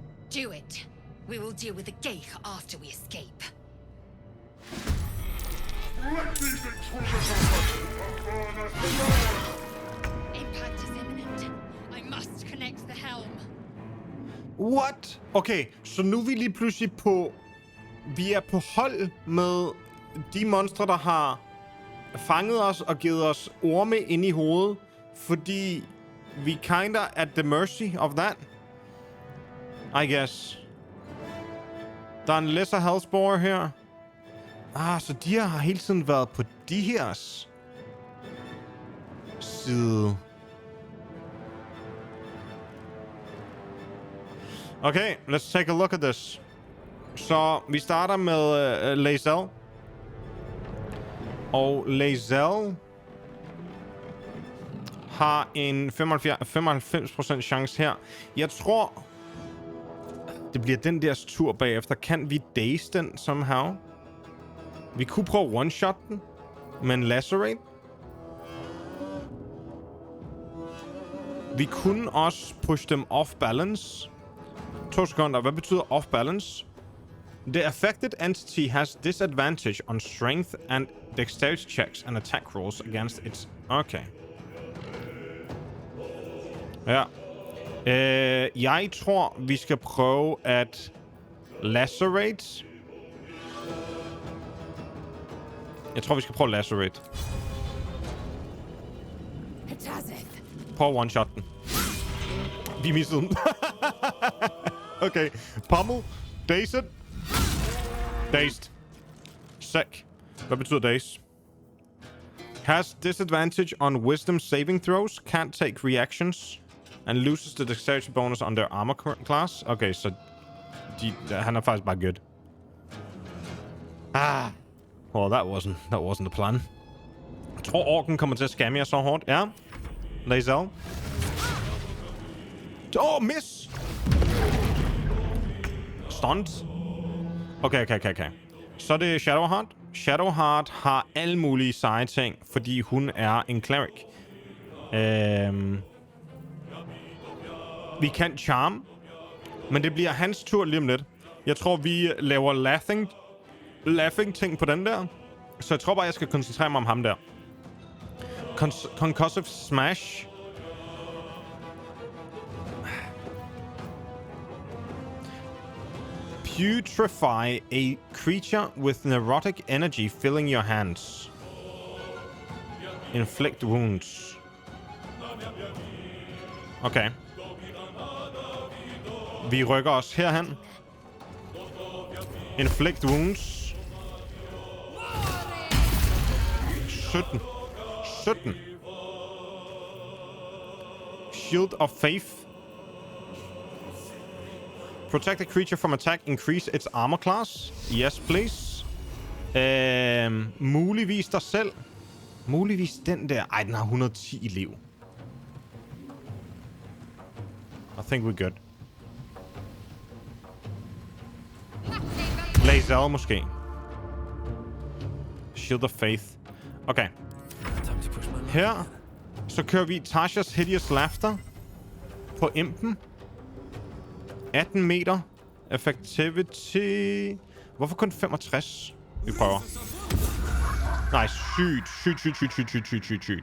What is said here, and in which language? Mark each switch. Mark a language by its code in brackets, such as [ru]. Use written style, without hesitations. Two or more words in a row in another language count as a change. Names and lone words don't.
[en] Do it. We will deal with the Geich after we escape. Impact is imminent. I must connect the helm. What? [da] Okay, så nu er vi lige pludselig på... Vi er på hold med de monstre, der har fanget os og givet os orme ind i hovedet, fordi vi [en] kinda at the mercy of that. I guess. [da] Der er en [en] lesser health spore [da] her. Så de her har hele tiden været på de hers side. [en] Okay, let's take a look at this. [da] Så vi starter med Lae'zel. Og Lae'zel har en 95% chance her. Jeg tror, det bliver den deres tur bagefter. Kan vi daze den somehow? Vi kunne prøve one-shot den, men lacerate. Vi kunne også push dem [en] off balance. [da] 2 sekunder. Hvad betyder [en] off balance? The affected entity has disadvantage on strength and dexterity checks and attack rolls against its... [da] Okay. Ja. Jeg tror, vi skal prøve at lacerate. Jeg tror, vi skal prøve at lacerate. Prøv one-shot den. Vi missede den. [en] Okay. Pummel. Daze it. Dazed. Sick. [da] Hvad betyder daze? [en] Has disadvantage on wisdom saving throws. Can't take reactions. And loses the dexterity bonus on their armor class. [da] Okay, så han er faktisk bare good. [en] Well, that wasn't the plan. [da] Jeg tror, orken kommer til at skamme jer så hårdt. Ja. Lae'zel. Miss! [en] Stunt. Okay. [da] Så det er Shadowheart. Shadowheart har alle mulige seje ting, fordi hun er en cleric. Vi kan charm, men det bliver hans tur lige om lidt. Jeg tror, vi laver laughing ting på den der. Så jeg tror bare, jeg skal koncentrere mig om ham der. [en] Concussive Smash. Putrefy a creature with neurotic energy filling your hands. Inflict wounds. [da] Okay. Vi rykker os herhen. [en] Inflict wounds. 17. Shield of Faith. Protect a creature from attack. Increase its armor class. Yes, please. [da] Muligvis dig selv. Muligvis den der. Ej, den har 110 i liv. [en] I think we're good. [da] Lae'zel måske. [en] Shield of Faith. Okay. [da] Her. Så kører vi Tasha's Hideous Laughter. På impen. 18 meter. Effectivity. Hvorfor kun 65? Vi prøver. Nej, sygt.